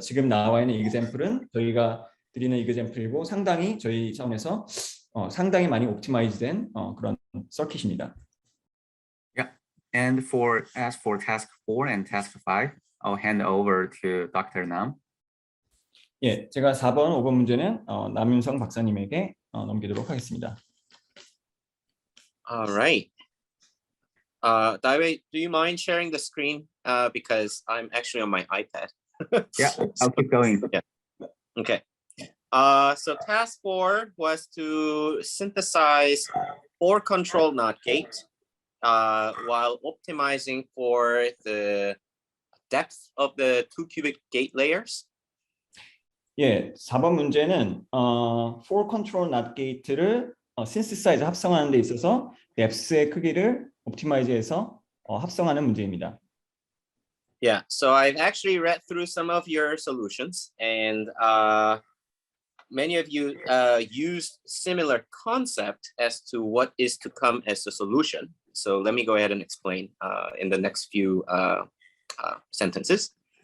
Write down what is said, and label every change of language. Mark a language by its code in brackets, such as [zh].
[ko] 지금 나와 있는 example은 저희가 드리는 example이고 상당히 저희 차원에서 상당히 많이 옵티마이즈된 그런 서킷입니다. [en] Yeah. And as for task 4 and task 5, I'll hand over to Dr. Nam. [ko] 예, 제가 4번, 5번 문제는 남윤성 박사님에게 넘기도록 하겠습니다. [en] All right. Daiwei, do you mind sharing the screen? Because I'm actually on my iPad. Yeah, I'll keep going. Yeah. Okay. So task 4 was to synthesize 4 control NOT gate while optimizing for the depth of the 2-qubit gate layers. [ko] 예, 4번 문제는 4 control NOT gate를 synthesize 합성하는 데 있어서 depth의 크기를 옵티마이즈해서 합성하는 문제입니다. [en] Yeah, so I've actually read through some of your solutions, and many of you used similar concept as to what is to come as the solution. So let me go ahead and explain in the next few sentences.